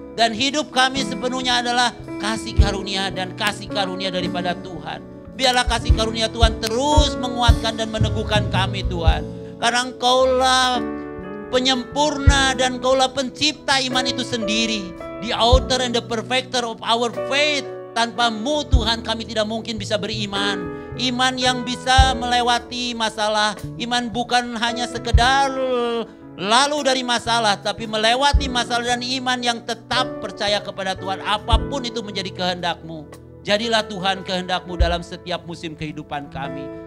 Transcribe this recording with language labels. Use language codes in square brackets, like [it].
[id] Dan hidup kami sepenuhnya adalah kasih karunia dan kasih karunia daripada Tuhan. Biarlah kasih karunia Tuhan terus menguatkan dan meneguhkan kami Tuhan. Karena Engkaulah penyempurna dan Engkaulah pencipta iman itu sendiri. [en] The author and the perfecter of our faith. [id] Tanpa-Mu Tuhan kami tidak mungkin bisa beriman. Iman yang bisa melewati masalah. Iman bukan hanya sekedar lalu dari masalah, tapi melewati masalah dan iman yang tetap percaya kepada Tuhan. Apapun itu menjadi kehendak-Mu. Jadilah Tuhan kehendak-Mu dalam setiap musim kehidupan kami.